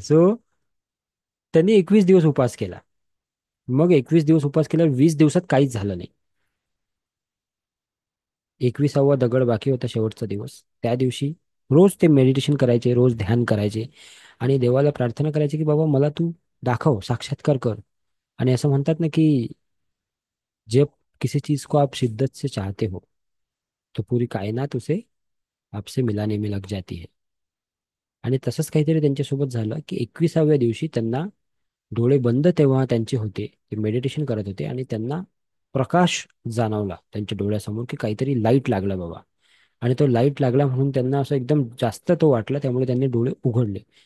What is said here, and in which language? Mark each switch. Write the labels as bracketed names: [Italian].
[Marathi] So त्यांनी 21 दिवस उपवास केला. मग 21 दिवस उपवास केल्यावर 20 दिवसात काहीच झालं नाही. 21वा दगड बाकी होता, शेवटचा दिवस. त्या दिवशी रोज ते मेडिटेशन करायचे, रोज ध्यान करायचे आणि देवाला प्रार्थना करायची की बाबा मला तू दाखव, साक्षात्कार कर. आणि असं म्हणतात ना की [Hindi] जब किसी चीज को आप शिद्दत से चाहते हो तो पूरी कायनात उसे आपसे मिलाने में लग जाती है. [Marathi] आणि तसंच काहीतरी त्यांच्यासोबत झालं की 21व्या दिवशी त्यांना डोळे बंद तेव्हा त्यांचे होते, ते मेडिटेशन करत होते आणि त्यांना प्रकाश जाणवला त्यांच्या डोळ्यासमोर की काहीतरी लाईट लागला बाबा. आणि तो लाईट लागला म्हणून त्यांना असं एकदम जास्त तो वाटला, त्यामुळे त्यांनी डोळे उघडले.